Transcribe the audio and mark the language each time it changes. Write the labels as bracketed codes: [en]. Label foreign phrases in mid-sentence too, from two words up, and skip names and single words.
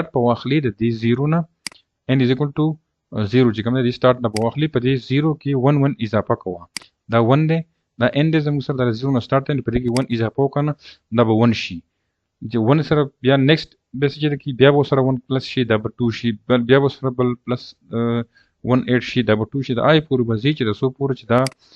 [ps] په واخلي د دې 0 نه [en] n is equal to 0 [ps] چې کوم دی سٹارټ نه په واخلي په دې 0 کې 1 اضافه کوه دا 1 دی دا n دی زموږ سره د 0 نه سٹارټ دی په دې کې 1 اضافه وکړه دا به 1 شي چې 1 سره بیا نیکسټ بیا څه چې دی بیا به سره 1 پلس شي دا به 2 شي بیا به سره بل پلس 1 8 شي دا به 2 شي د آی پورې به ځي چې د څو پورې چې دا